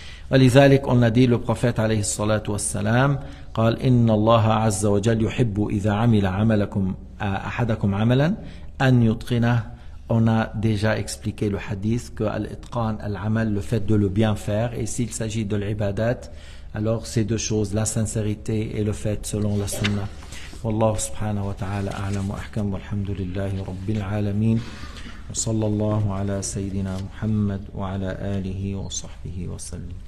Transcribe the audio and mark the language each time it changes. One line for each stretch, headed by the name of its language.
Arabic: ولذلك
French: on a dit, le prophète
Arabic: عليه الصلاة والسلام قال إن الله عز وجل يحب إذا عمل عملكم أحدكم عملا أن يتقنه.
French: On a déjà expliqué le hadith que al-itqan, al-amal, le fait de le bien faire, et s'il s'agit de l'ibadat, alors ces deux choses, la sincérité et le fait selon la sunna.
Arabic: والله سبحانه وتعالى أعلم وأحكم والحمد لله رب العالمين وصلى الله على سيدنا محمد وعلى آله وصحبه وسلم.